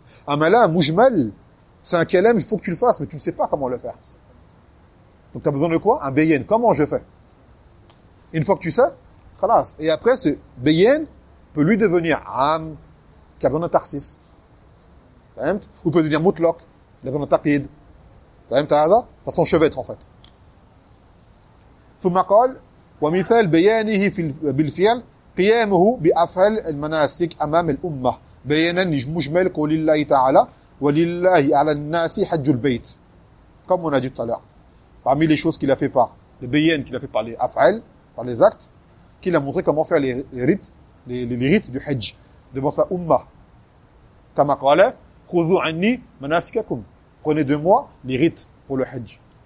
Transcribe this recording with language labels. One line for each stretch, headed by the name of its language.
French: Amala, un moujmel, c'est un kalem, il faut que tu le fasses, mais tu ne sais pas comment le faire. Donc t'as besoin de quoi? Un beyen. Comment je fais? Une fois que tu sais, khalas. Et après, ce beyen peut lui devenir am, qui a besoin d'un tarsis. Ou peut devenir mutlok, il a besoin d'un taqid. T'as son chevêtre, en fait.
Arabic: Fumakol, wa mithal beyenihi bil fi'l, قيامه بأفعال المناسك أمام الأمة بيانا مجمل قول الله تعالى ولله على الناس حج البيت كما
French: on a dit tout à l'heure. Parmi les choses qu'il a fait par les bayan, qu'il a fait par les afal, par les actes, qu'il a montré comment faire les rites du hajj devant sa umma.
Arabic: كما قال خذوا عني مناسككم,
French: prenez de moi les rites pour le hajj.